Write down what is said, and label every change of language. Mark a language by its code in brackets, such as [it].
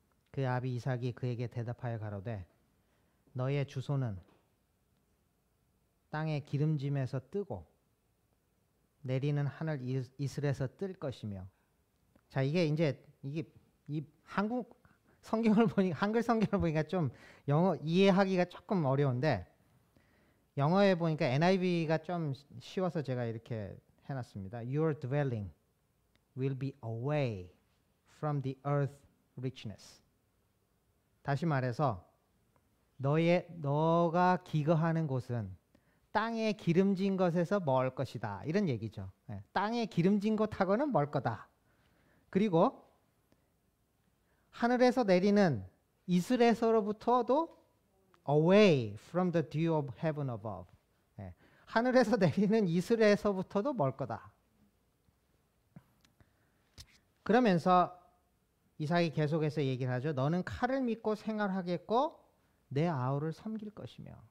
[ko] 그 아비 이삭이 그에게 대답하여 가로되 너의 주소는 땅의 기름짐에서 뜨고 내리는 하늘 이슬에서 뜰 것이며. 자, 이게 이 한국 성경을 보니까 한글 성경을 보니까 좀 영어 이해하기가 조금 어려운데 영어에 보니까 NIV가 좀 쉬워서 제가 이렇게 해놨습니다. [en] Your dwelling will be away from the earth richness. [ko] 다시 말해서 너가 기거하는 곳은 땅에 기름진 것에서 멀 것이다. 이런 얘기죠. 네. 땅에 기름진 곳하고는 멀 거다. 그리고 하늘에서 내리는 이슬에서로부터도 [en] away from the dew of heaven above. [ko] 네. 하늘에서 내리는 이슬에서부터도 멀 거다. 그러면서 이삭이 계속해서 얘기를 하죠. 너는 칼을 믿고 생활하겠고 내 아우를 섬길 것이며.